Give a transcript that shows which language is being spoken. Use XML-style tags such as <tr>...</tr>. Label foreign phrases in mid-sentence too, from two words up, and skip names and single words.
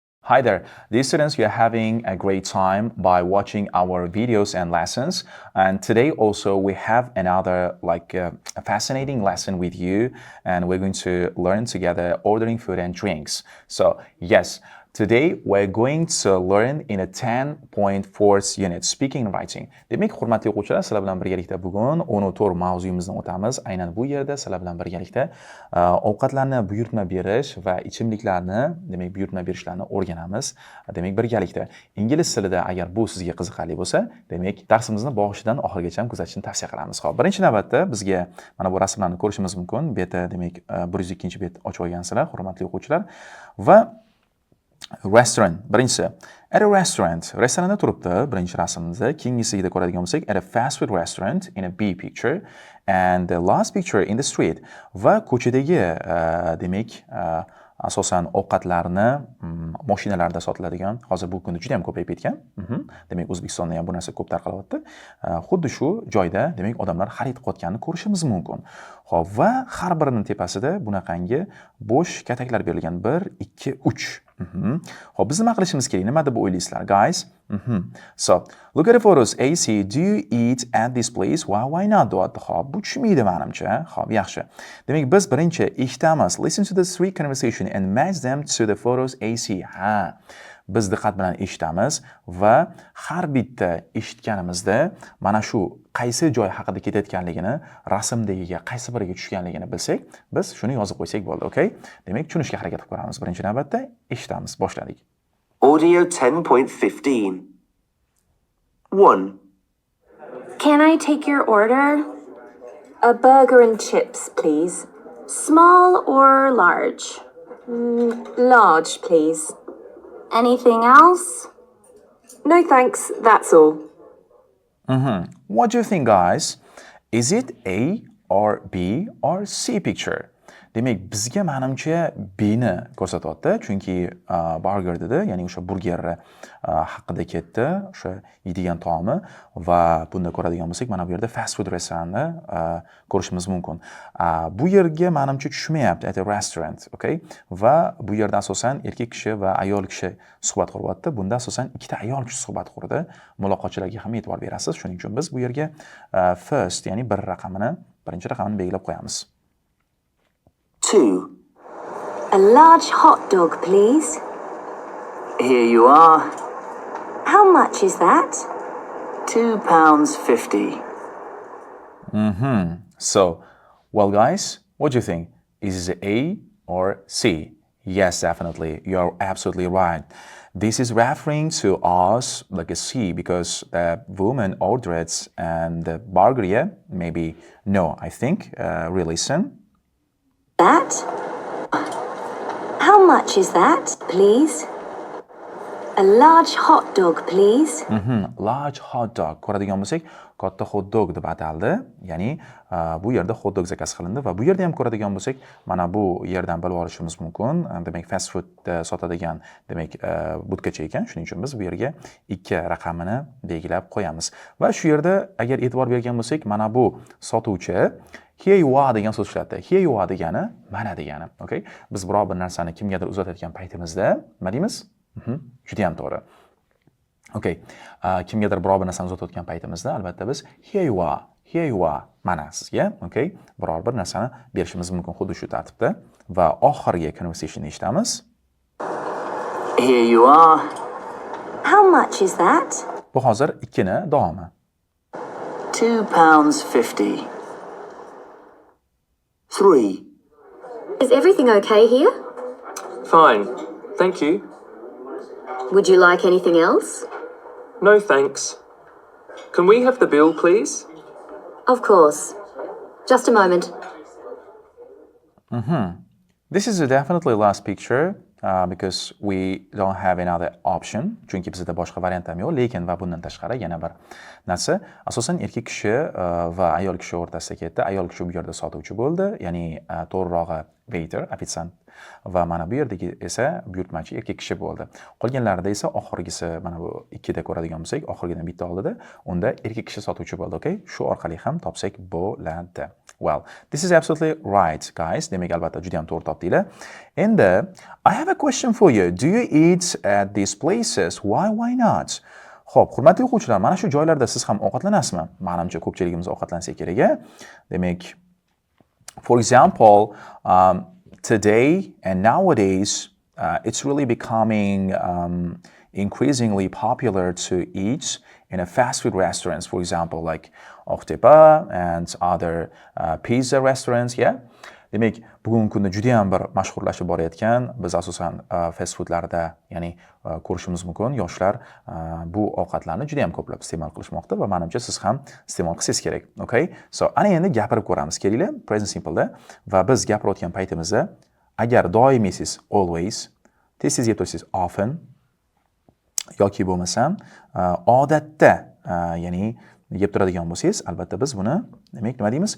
<en>Hi there, dear students, you are having a great time by watching our videos and lessons. And today also we have another a fascinating lesson with you, and we're going to learn together ordering food and drinks. So yes, today we're going to learn in a 10.4 unit speaking and writing.</en> <uz>Demak, hurmatli o'quvchilar, sizlar bilan birgalikda bugun 14 mavzuyimizni o'tamiz. Aynan bu yerda sizlar bilan birgalikda ovqatlarni buyurtma berish va ichimliklarni, demak, buyurtma berishlarni o'rganamiz. Demak, birgalikda ingliz tilida agar bu sizga qiziqarli bo'lsa, demak, darsimizni boshidan oxirigacha kuzatishni tavsiya qilamiz. Xo'p, birinchi navbatda bizga mana bu rasmlarni ko'rishimiz mumkin. Bu yerda demak 102-bet ochib olgansizlar, hurmatli o'quvchilar. Va restaurant birinchisi.</uz> <en>At a restaurant,</en> <uz>restoranda turibdi birinchi rasmda. Keyingisida ko'radigan bo'lsak,</uz> <en>at a fast food restaurant in a B picture, and the last picture in the street.</en> <uz>Va ko'chadagi demak asosan ovqatlarni mashinalarda sotiladigan, hozir bu kunda juda ham ko'payib ketgan. Demak, O'zbekistonda ham bu narsa ko'p tarqalyapti. Xuddi shu joyda demak odamlar xarid qilayotganini ko'rishimiz mumkin. Xo'p, va har birining tepasida bunaqangi bo'sh kataklar berilgan. 1, 2, 3. Xo'p, biz nima qilishimiz kerak? Nima deb o'ylaysizlar,</uz> <en>guys? So, look at the photos. AC, do you eat at this place? Why not?</en> <uz>Xo'p, bu tushmaydi menimcha. Xo'p, yaxshi. Demak, biz birinchi eshitamiz.</uz> <en>Listen to the three conversation and match them to the photos AC.</en> <uz>Biz diqqat bilan eshitamiz va har bitta eshitganimizda mana shu qaysi joy haqida ketayotganligini, rasmdagiga qaysi biriga tushganligini bilsak, biz shuni yozib qo'ysak bo'ldi, okay? Demak, tushunishga harakat qilib ko'ramiz. Birinchi navbatda eshitamiz. Boshladik.</uz> <en>Audio 10.15. 1. Can I take your order? A burger and chips, please. Small or large? Large, please. Anything else? No thanks, that's all. What do you think, guys? Is it A or B or C picture?</en> <uz>Demak, bizga menimcha B ni ko'rsatyapti, chunki burger dedi, ya'ni o'sha burger haqida ketdi, o'sha yeydigan taomi, va bunda ko'radigan bo'lsak, mana bu yerda</uz> <en>fast food</en> <uz>restoranni ko'rishimiz mumkin. Bu yerga menimcha tushmayapti,</uz> <en>at a restaurant, okay?</en> <uz>Va bu yerda asosan erkak kishi va ayol kishi suhbat quryapti. Bunda asosan ikkita ayol kishi suhbat qurdi. Muloqotchilarga ham e'tibor berasiz. Shuning uchun biz bu yerga first, ya'ni birinchi raqamini belgilab qo'yamiz.</uz> <en>2. A large hot dog, please. Here you are. How much is that? £2.50. So, well, guys, what do you think? Is it A or C? Yes, definitely. You're absolutely right. This is referring to us like a C because the woman ordered and the burger, yeah? Maybe no, I think. Re-listen. That? How much is that, please? A large hot dog, please. Large hot dog.</en> <uz>Ko'radigan bo'lsak, katta</uz> <en>hot dog</en> <uz>deb ataldi. Ya'ni bu yerda</uz> <en>hot dog</en> <uz>zakaz qilindi va bu yerda ham ko'radigan bo'lsak, mana bu yerdan bilib olishimiz mumkin. Demak,</uz> <en>fast food</en> <uz>sotadigan, demak, budkacha ekan. Shuning uchun biz bu yerga 2 raqamini belgilab qo'yamiz. Va shu yerda agar e'tibor bergan bo'lsak, mana bu sotuvchi</uz> <en>here you are</en> <uz>degan so'z ishlatdi.</uz> <en>Here you are</en> <uz>degani mana degani, okay? Biz biror bir narsani kimgadir uzatayotgan paytimizda nima deymiz? Juda ham to'g'ri. Okay. Kimgadir biror bir narsani uzatayotgan paytimizda albatta biz</uz> <en>here you are</en> <uz>mana sizga, okay? Biror bir narsani berishimiz mumkin xuddi shu tartibda va oxirgi conversation eshitamiz.</uz> <en>Here you are. How much is that?</en> <uz>Bu hozir 2 ni davomi.</uz> <en>£2.50. 3. Is everything okay here? Fine, thank you. Would you like anything else? No thanks. Can we have the bill, please? Of course. Just a moment. This is definitely last picture because we don't have another option.</en> <uz>Chunki bizda boshqa variant ham yo'q, lekin va bundan tashqari yana bir narsa, asosan erkak kishi va ayol kishi o'rtasida ketdi. Ayol kishi bu yerda sotuvchi bo'ldi, ya'ni to'g'rirog'i waiter, ofitsiant, va mana bu yerdagi esa buyurtmachi erkak kishi bo'ldi. Qolganlarida esa oxirgisi mana bu 2 da ko'radigan bo'lsak, oxirgidan bitta oldida unda erkak kishi sotuvchi bo'ldi, okay? Shu orqali ham topsak bo'ladi.</uz> <en>Well, this is absolutely right, guys.</en> <uz>Demak, albatta juda ham to'g'ri topdinglar. Endi,</uz> <en>I have a question for you. Do you eat at these places? Why not?</en> <uz>Xo'p, hurmatli o'quvchilar, mana shu joylarda siz ham ovqatlanasizmi? Menimcha ko'pchiligimiz ovqatlansak kerak. Demak,</uz> <en>for example, today and nowadays, it's really becoming increasingly popular to eat in a fast food restaurants, for example, like Octepa and other pizza restaurants, yeah?</en> <uz>Demak, bugungi kunda juda ham bir mashhurlashib borayotgan, biz asosan</uz> <en>fast foodlarda,</en> <uz>ya'ni ko'rishimiz mumkin, yoshlar bu ovqatlarni juda ham ko'plab iste'mol qilishmoqda va menimcha siz ham iste'mol qilsangiz kerak. Okay? So, ana endi gapirib ko'ramiz. Kelinglar,</uz> <en>present simple</en> <uz>da va biz gapirayotgan paytimizda agar doimiy siz always, tez-tez yeb tursangiz often yoki bo'lmasam odatda, ya'ni yeb turadigan bo'lsangiz, albatta biz buni demak nima deymiz?</uz>